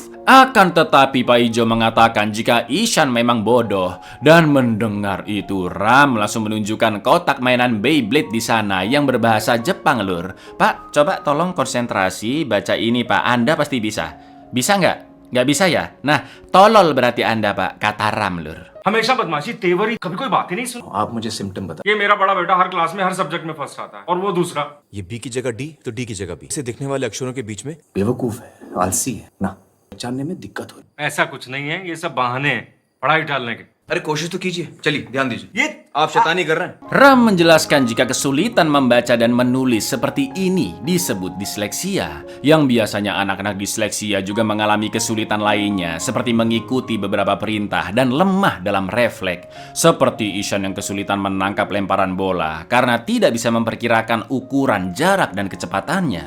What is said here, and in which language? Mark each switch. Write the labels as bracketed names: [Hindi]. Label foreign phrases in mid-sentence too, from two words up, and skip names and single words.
[Indonesian] Akan tetapi Paijo mengatakan jika Ishan memang bodoh, dan mendengar itu Ram langsung menunjukkan kotak mainan Beyblade di sana yang berbahasa Jepang, lur. Pak, coba tolong konsentrasi baca ini, Pak. Anda pasti bisa. Bisa nggak? Nggak bisa ya? Nah, tolol berarti Anda, Pak, kata Ram, lur. [Hindi] हमेशा बदमाशी तेवरी कभी कोई बात ही नहीं सुनी। आप मुझे सिम्टम बता। ये मेरा बड़ा बेटा हर क्लास में हर सब्जेक्ट में फर्स्ट आता है और वो दूसरा। ये बी की जगह डी तो डी की जगह बी। इसे दिखने वाले अक्षरों के बीच में बेवकूफ है, आलसी है ना, पहचानने में दिक्कत हो। ऐसा कुछ नहीं है, ये सब बहाने हैं पढ़ाई टालने के। अरे कोशिश तो कीजिए, चलिए ध्यान दीजिए। ये आप शैतानी कर रहे हैं। [Indonesian] Ram menjelaskan jika kesulitan membaca dan menulis seperti ini disebut disleksia. Yang biasanya anak-anak disleksia juga mengalami kesulitan lainnya, seperti mengikuti beberapa perintah dan lemah dalam refleks. Seperti Ishan yang kesulitan menangkap lemparan bola karena tidak bisa memperkirakan ukuran, jarak, dan kecepatannya.